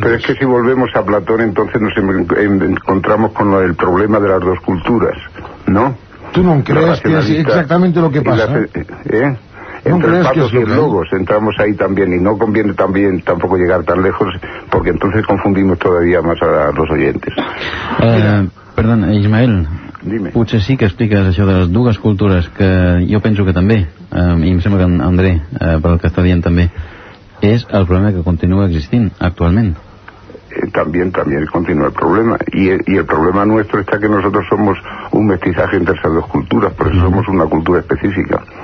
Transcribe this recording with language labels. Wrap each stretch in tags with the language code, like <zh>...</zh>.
<es>Pero es que si volvemos a Platón, entonces nos encontramos con el problema de las 2 culturas, ¿no? ¿Tú no crees que es exactamente lo que pasa? Entre el patos y el logos entramos ahí también, y no conviene también tampoco llegar tan lejos, porque entonces confundimos todavía más a los oyentes. Perdona, Ismael, dime.</es> <ca>Potser sí que expliques això de les dues cultures, que jo penso que també, i em sembla que en André, pel que està dient també, és el problema que continua existint actualment.</ca> <es>También continúa el problema, y el problema nuestro está que nosotros somos un mestizaje entre esas dos culturas, por eso somos una cultura específica.</es>